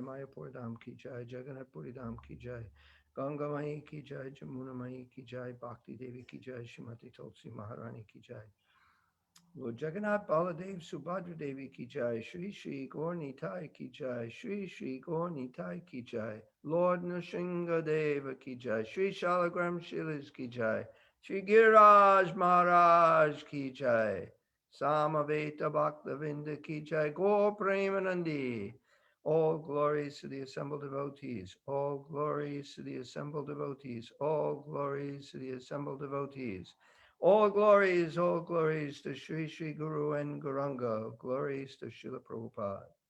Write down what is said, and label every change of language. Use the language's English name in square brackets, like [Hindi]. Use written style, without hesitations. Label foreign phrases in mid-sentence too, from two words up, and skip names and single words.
[Hindi] मायापुर धाम की जय जगन्नाथ पुरी धाम की जय गंगा माई की जय जमुना माई की जय भक्ति देवी की जय श्रीमती तुलसी महारानी की जय Lord जगन्नाथ बलदेव सुभद्रा देवी की जय श्री श्री गौर निताई की जय श्री श्री गौर निताई की जय Lord नृसिंह देव की जय श्री शालग्राम शिलाज़ की जय श्री गिरिराज महाराज की जय समवेत भक्तवृन्द की जय गौर प्रेमानन्दे. [English] All glories to the assembled devotees. All glories to the assembled devotees. All glories to the assembled devotees. All glories to Sri Sri Guru and Gauranga. Glories to Srila Prabhupada.